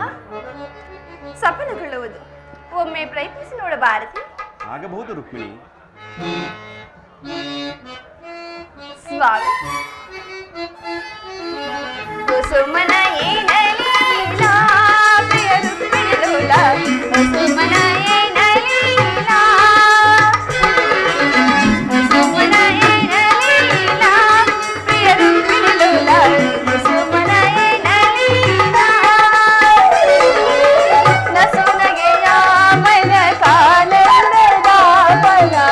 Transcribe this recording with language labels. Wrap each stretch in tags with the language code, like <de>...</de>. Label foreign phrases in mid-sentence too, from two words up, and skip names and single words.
<kn>ಸಫಲಗೊಳ್ಳುವುದು ಒಮ್ಮೆ ಪ್ರಯತ್ನಿಸಿ ನೋಡಬಾರದು? ಆಗಬಹುದು ರುಕ್ಮಿಣಿ. ಸ್ವಾಮಿ, ಕುಸುಮನ ಏನಲೀಲಾ ಪ್ರಿಯ ರುಕ್ಮಿಣಿ ಲೋಲಾ, ಕುಸುಮನ ಏನಲೀಲಾ, ಕುಸುಮನ ಏನಲೀಲಾ ಪ್ರಿಯ ರುಕ್ಮಿಣಿ ಲೋಲಾ, ಕುಸುಮನ ಏನಲೀಲಾ ನಸುನಗೆಯ ಮನ ಕಾನಂದದ ಬಲ,</kn>